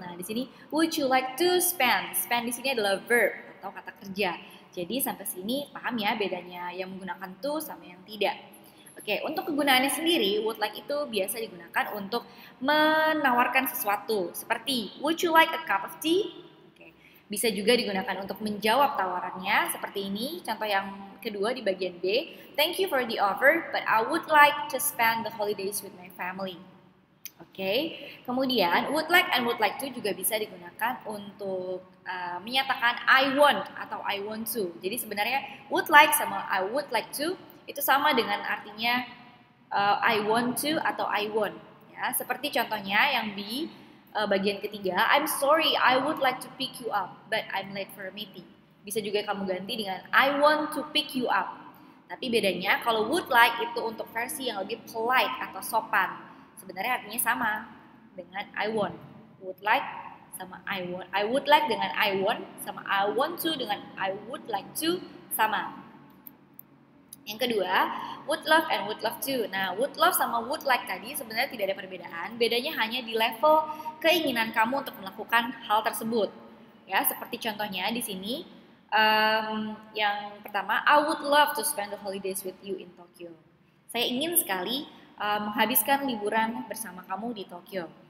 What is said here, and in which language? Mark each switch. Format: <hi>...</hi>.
<id>Nah, di sini</id> <en>would you like to spend?</en> <id>Spend di sini adalah verb atau kata kerja. Jadi sampai sini paham ya bedanya yang menggunakan to sama yang tidak. Oke, untuk kegunaannya sendiri, would like itu biasa digunakan untuk menawarkan sesuatu. Seperti,</id> <en>would you like a cup of tea?</en> <id>Oke, bisa juga digunakan untuk menjawab tawarannya. Seperti ini, contoh yang kedua di bagian B.</id> <en>Thank you for the offer, but I would like to spend the holidays with my family.</en> <id>Oke, kemudian would like and would like to juga bisa digunakan untuk menyatakan</id> <en>I want atau I want to.</en> <id>Jadi sebenarnya would like sama I would like to itu sama dengan artinya</id> <en>I want to atau I want.</en> <id>Ya, seperti contohnya yang B bagian ketiga,</id> <en>I'm sorry I would like to pick you up but I'm late for a meeting.</en> <id>Bisa juga kamu ganti dengan</id> <en>I want to pick you up.</en> <id>Tapi bedanya kalau would like itu untuk versi yang lebih polite atau sopan. Sebenarnya artinya sama dengan I want.</id> <en>Would like sama I want. I would like</en> <id>dengan</id> <en>I want sama I want to dengan I would like to sama.</en> <id>Yang kedua,</id> <en>would love and would love to.</en> <id>Nah, would love sama would like tadi sebenarnya tidak ada perbedaan. Bedanya hanya di level keinginan kamu untuk melakukan hal tersebut. Ya, seperti contohnya di sini yang pertama,</id> <en>I would love to spend the holidays with you in Tokyo.</en> <id>Saya ingin sekali menghabiskan liburan bersama kamu di Tokyo.</id>